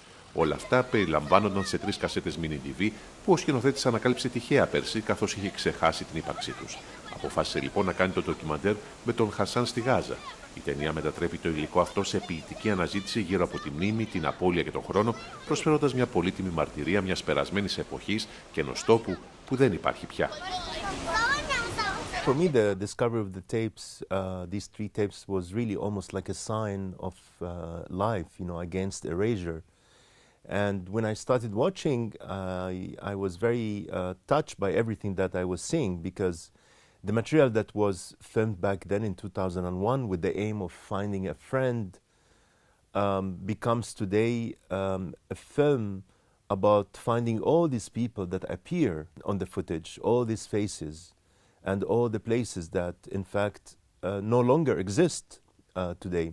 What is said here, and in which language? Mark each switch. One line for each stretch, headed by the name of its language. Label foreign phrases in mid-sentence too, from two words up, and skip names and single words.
Greek: Όλα αυτά περιλαμβάνονταν σε 3 κασέτες mini DV που ο σκηνοθέτης ανακάλυψε τυχαία πέρσι, καθώς είχε ξεχάσει την ύπαρξή τους. Αποφάσισε λοιπόν να κάνει το ντοκιμαντέρ με τον Χασάν στη Γάζα. Η ταινία μετατρέπει το υλικό αυτό σε ποιητική αναζήτηση γύρω από τη μνήμη, την απώλεια και τον χρόνο, προσφέροντας μια πολύτιμη μαρτυρία μιας περασμένης εποχής και ενός τόπου που δεν υπάρχει πια.
English: For me, the discovery of the tapes, these 3 tapes, was really almost like a sign of life, you know, against erasure. And when I started watching, I was very touched by everything that I was seeing, because the material that was filmed back then in 2001 with the aim of finding a friend becomes today a film about finding all these people that appear on the footage, all these faces, and all the places that, in fact, no longer exist today.